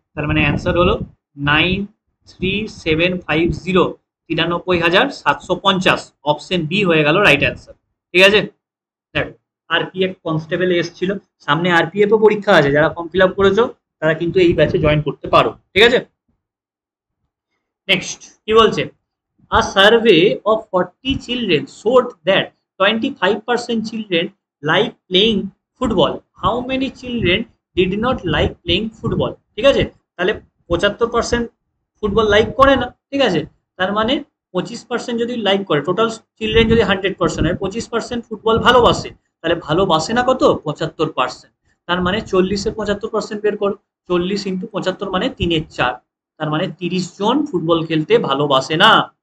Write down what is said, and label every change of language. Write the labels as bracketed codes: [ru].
[bn] তার মানে অ্যান্সার হলো 93750, 93,750। অপশন বি হয়ে গেল রাইট অ্যান্সার, ঠিক আছে। দেখো, আরপিএফ কনস্টেবল এসেছিল, সামনে আরপিএফ ও পরীক্ষা আছে, যারা ফর্ম ফিল আপ করেছো তারা কিন্তু এই ব্যাচে জয়েন করতে পারো, ঠিক আছে। নেক্সট কি বলছে, [en] a survey of 40 children showed that 25% children like playing football. How many children did not like playing football? [bn] ঠিক আছে, তাহলে 75% ফুটবল লাইক করে না, ঠিক আছে। তার মানে 25% যদি লাইক করে, টোটাল চিলড্রেন যদি 100% হয়, 25% ফুটবল ভালোবাসে, তাহলে ভালোবাসে না কত, 75%। তার মানে 40-এর 75% বের করো, 40 ইন্টু 75 মানে 3/4, তার মানে 30 জন ফুটবল খেলতে ভালোবাসে না।